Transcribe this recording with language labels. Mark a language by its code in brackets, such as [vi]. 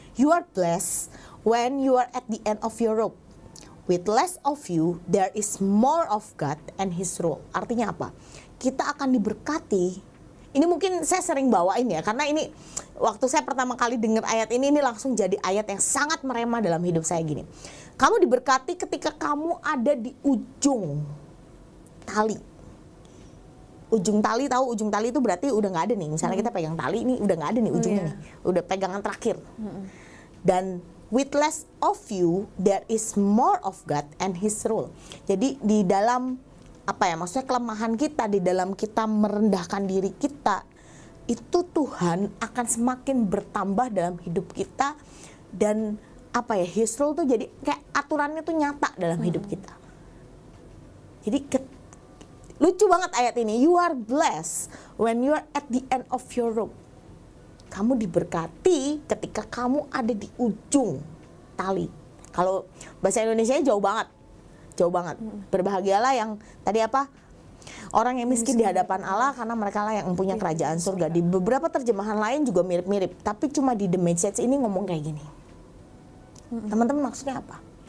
[en] You are blessed when you are at the end of your rope. With less of you, there is more of God and His rule. [id] Artinya apa? Kita akan diberkati. Ini mungkin saya sering bawain ya, karena ini waktu saya pertama kali dengar ayat ini langsung jadi ayat yang sangat merema dalam hidup saya gini. Kamu diberkati ketika kamu ada di ujung tali. Ujung tali, tahu ujung tali itu berarti udah nggak ada nih. Misalnya kita pegang tali, ini udah nggak ada nih ujungnya nih. Udah pegangan terakhir. Dan [en] with less of you, there is more of God and His rule. [id] Jadi di dalam maksudnya kelemahan kita, di dalam kita merendahkan diri kita, itu Tuhan akan semakin bertambah dalam hidup kita. Dan His rule tuh jadi kayak aturannya tuh nyata dalam hidup kita. Jadi lucu banget ayat ini. [en] You are blessed when you are at the end of your rope. [id] Kamu diberkati ketika kamu ada di ujung tali. Kalau bahasa Indonesia jauh banget. Jauh banget. Berbahagialah yang tadi orang yang miskin di hadapan Allah, karena mereka lah yang mempunyai kerajaan surga. Di beberapa terjemahan lain juga mirip-mirip, tapi cuma di The Message ini ngomong kayak gini. Teman-teman, maksudnya apa?